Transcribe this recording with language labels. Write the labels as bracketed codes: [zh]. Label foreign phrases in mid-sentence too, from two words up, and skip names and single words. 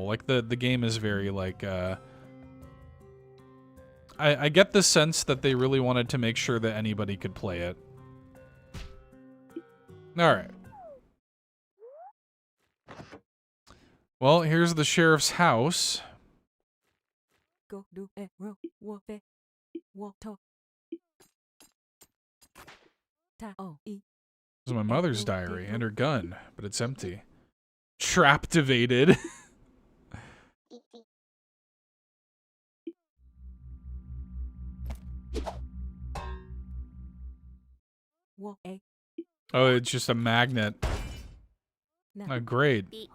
[en] Like, the game is very, like, I get the sense that they really wanted to make sure that anybody could play it. Alright. Well, here's the sheriff's house. Go do it, ro, wo, be, wo, to. Ta, o, e. This is my mother's diary and her gun, but it's empty. Traptivated. Wo, a. Oh, it's just a magnet. Oh, great.